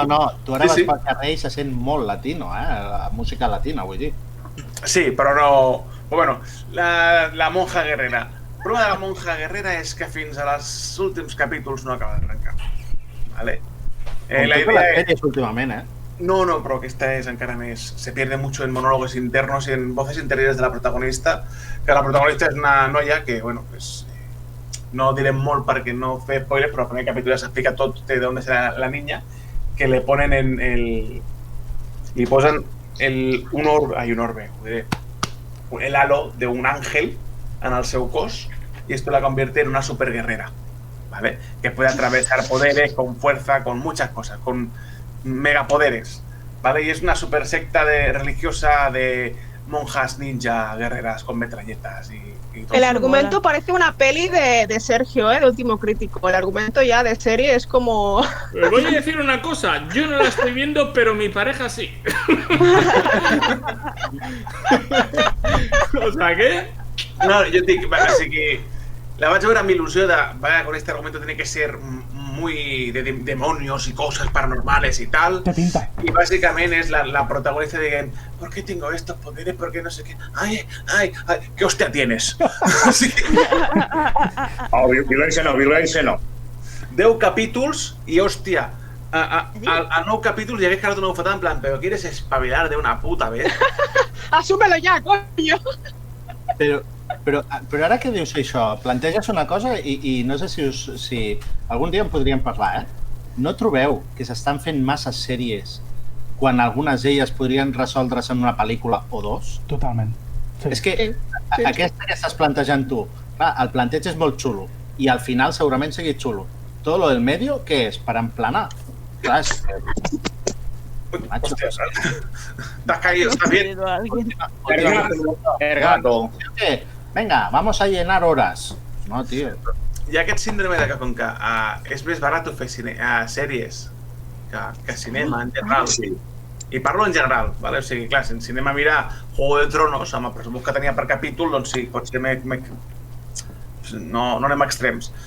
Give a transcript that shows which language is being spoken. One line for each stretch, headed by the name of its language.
Catalan: No, tu ara vas pel carrer i se sent molt latino, la música latina, vull dir. Sí, però no... Bueno, la monja guerrera. El problema de la monja guerrera és que fins als últims capítols no acaba d'arrencar. Vale. La idea es... sèries últimament, No, però aquesta és encara més...
Spanish: Se pierde mucho en monólogos internos y en voces interiores de la protagonista, que la protagonista
Catalan: és una noia que,
Spanish: bueno, pues...
Catalan: No direm molt perquè no fer spoilers, però al primer capítol ja s'explica tot de on és la niña,
Spanish: que le ponen
Catalan: li posen el halo de un ángel en el seu cos
Spanish: y esto la convierte en una superguerrera,
Catalan: ¿vale?
Spanish: Que puede atravesar poderes con fuerza, con muchas cosas, con megapoderes, ¿vale? Y es una super secta religiosa de monjas ninja guerreras con metralletas y todo. El eso. argumento parece una peli de Sergio, de Último Crítico. El argumento ya de serie es como... Os voy a decir una cosa, yo no la estoy viendo, pero mi pareja sí. O sea, ¿qué?
Catalan: No, jo et dic, o sigui, la vaig veure amb il·lusió de, vaya,
Spanish: con este argumento tiene que ser muy de demonios y cosas paranormales y tal. Te pinta. Y básicamente es la protagonista dient, ¿por qué tengo estos poderes? ¿Por qué no sé qué? Ay, ¿qué hostia tienes? Así que...
Catalan: Oh, violència no. 10 capítols i, hòstia, a 9 capítols hi hagués quedat una bufetada en plan,
Spanish: ¿pero quieres espabilar de una puta vez? ¡Asúmelo ya, coño!
Catalan: Però ara que dius això, planteges una cosa i no sé si algun dia en podríem parlar, No trobeu que s'estan fent masses sèries quan algunes d'elles podrien resoldre's en una pel·lícula o dos? Totalment. Sí. És que aquesta que estàs plantejant tu, clar, el planteig és molt xulo i al final segurament sigui xulo.
Spanish: Todo lo del medio,
Catalan: què és? Per emplenar? Clar, és que...
Spanish: Hòstia, t'has caído, estás bien. Ergato. Venga, vamos a llenar horas. No, tío.
Catalan: Hi ha aquest síndrome de que com que és més barat fer sèries que cinema en general. I parlo en general, ¿vale? O sigui, clar, si anem a mirar Juego de Tronos, amb el pressupost que tenia per capítol, doncs sí, pot ser no anem a extrems.